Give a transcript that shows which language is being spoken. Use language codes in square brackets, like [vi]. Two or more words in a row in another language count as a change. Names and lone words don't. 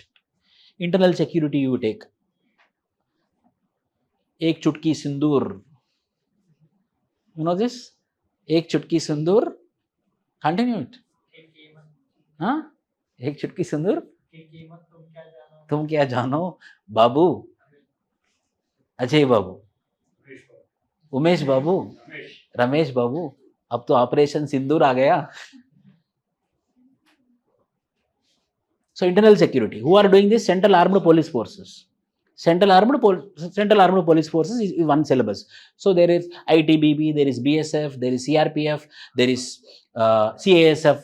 [en] Internal security you take. [hi] एक चुटकी सिंदूर. [en] You know this? [hi] एक चुटकी सिंदूर. [en] Continue it. Huh? [hi] एक चुटकी सिंदूर। तुम क्या जानो? Babu. अजय बाबू, उमेश बाबू, रमेश बाबू, अब तो ऑपरेशन सिंदूर आ गया. [en] So internal security. Who are doing this? Central Armed Police Forces. Central Armed Police Forces is one syllabus. So there is ITBP, there is BSF, there is CRPF, there is CASF.